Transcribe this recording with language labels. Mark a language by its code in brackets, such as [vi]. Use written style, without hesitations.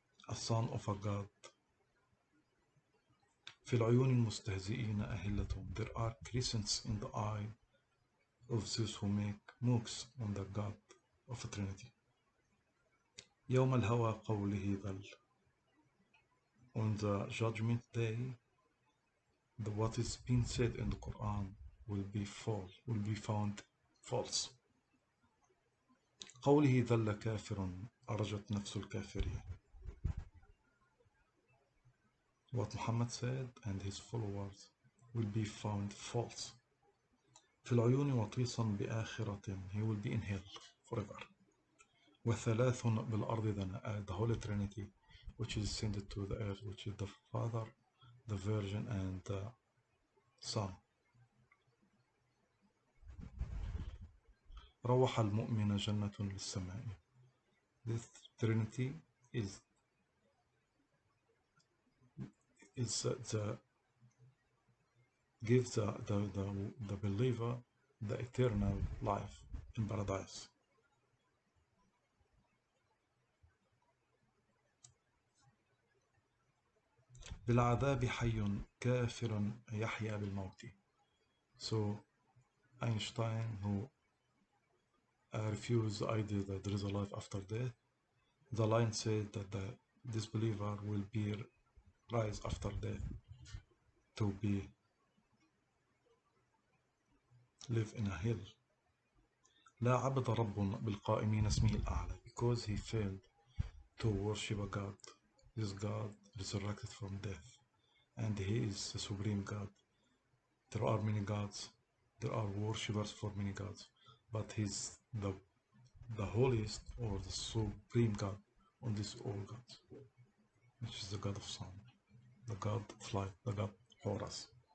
[en] A son of a God. [ar] في العيون المستهزئين أهلتهم. [en] There are crescents in the eye of those who make mocks on the God of a Trinity. [ar] يوم الهوى قوله ذل. [en] On the judgment day, what is being said in the Quran will be false, will be found false. [ar] قوله ذل كافر أرجت نفس الكافرين. [en] What Muhammad said and his followers will be found false. [ar] في العيون وطيسا بآخرة. [en] He will be in hell forever. [ar] وثلاث بالأرض. [en] The Holy Trinity, which is descended to the earth, which is the Father, the Virgin, and the Son. [ar] روح المؤمن جنة للسماء. [en] This Trinity is gives the believer the eternal life in paradise. [ar] بالعذاب حي كافر يحيا بالموت. [en] So Einstein, who refused the idea that there is a life after death, the line said that the disbeliever will be rise after death to be live in a hell. [ar] لا عبد رب بالقائمين اسمه الأعلى. [en] Because he failed to worship a God. This God resurrected from death and he is the supreme God. There are many gods, there are worshippers for many gods, but he's the holiest or the supreme God on this all gods, which is the God of sun, the God of light, the God Horus.